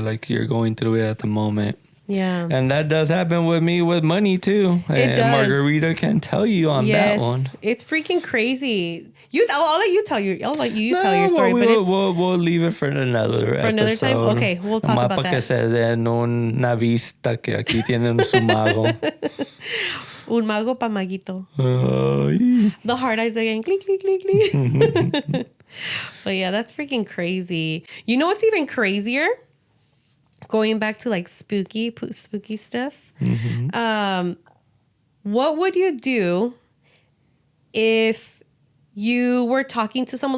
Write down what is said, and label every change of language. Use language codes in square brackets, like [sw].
[en] like you're going through it at the moment. Yeah. And that does happen with me with money too. It does. Margarita can tell you on that one. It's freaking crazy. I'll let you tell your story, but we'll leave it for another episode. Time. Okay, we'll talk about that. [es] Que se den una vista que aquí tienen su mago. Un mago pa maguito. [en] The hard eyes again. Click, click, click, click. But yeah, that's freaking crazy. You know what's even crazier? going back to like spooky stuff. What would you do if you were talking to someone?